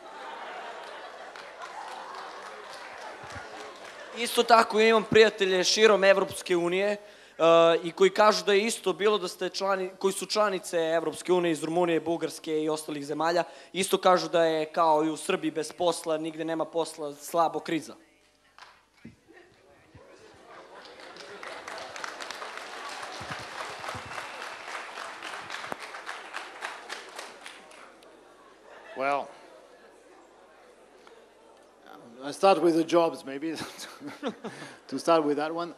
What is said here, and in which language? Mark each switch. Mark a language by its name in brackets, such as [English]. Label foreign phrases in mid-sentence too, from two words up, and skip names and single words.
[Serbian] Isto tako imam prijatelje širom Evropske unije i koji kažu da je isto bilo da ste koji su članice Evropske unije iz Rumunije, Bugarske i ostalih zemalja, isto kažu da je kao i u Srbiji bez posla, nigde nema posla, slabo kriza. [English] Well, I start with the jobs, maybe, to start with that one.